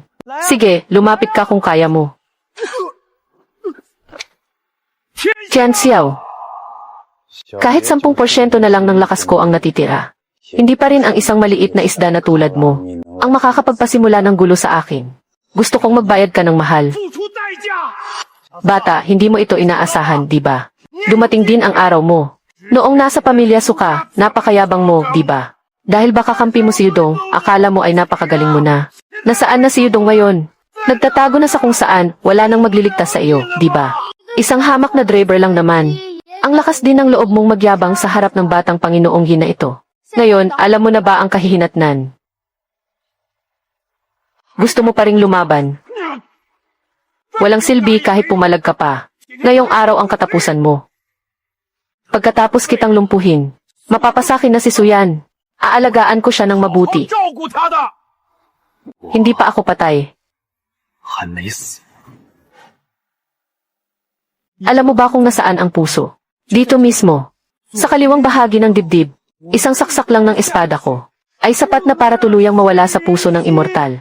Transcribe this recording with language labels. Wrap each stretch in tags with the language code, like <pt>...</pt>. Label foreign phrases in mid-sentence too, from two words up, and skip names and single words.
<tl>Sige, lumapit ka kung kaya mo. Tian Xiao, kahit 10% na lang ng lakas ko ang natitira. Hindi pa rin ang isang maliit na isda na tulad mo ang makakapagpasimula ng gulo sa akin. Gusto kong magbayad ka ng mahal.</tl> <zh>付出代价。</zh> <tl>Bata, hindi mo ito inaasahan, di ba? Dumating din ang araw mo. Noong nasa pamilya suka, napakayabang mo, di ba? Dahil baka kampi mo si Yudong, akala mo ay napakagaling mo na. Nasaan na si Yudong ngayon? Nagtatago na sa kung saan, wala nang magliligtas sa iyo, di ba? Isang hamak na driver lang naman. Ang lakas din ng loob mong magyabang sa harap ng batang Panginoong Hina ito. Ngayon, alam mo na ba ang kahihinatnan? Gusto mo pa ring lumaban? Walang silbi kahit pumalag ka pa. Ngayong araw ang katapusan mo. Pagkatapos kitang lumpuhin, mapapasakin na si Suyan. Aalagaan ko siya ng</tl> <zh>好</zh> <tl>mabuti.</tl> <zh>照顾他的。</zh> <tl>Hindi pa ako patay.</tl> <zh>还没死。</zh> <tl>Alam mo ba kung nasaan ang puso? Dito mismo. Sa kaliwang bahagi ng dibdib, isang saksak lang ng espada ko ay sapat na para tuluyang mawala sa puso ng immortal.</tl>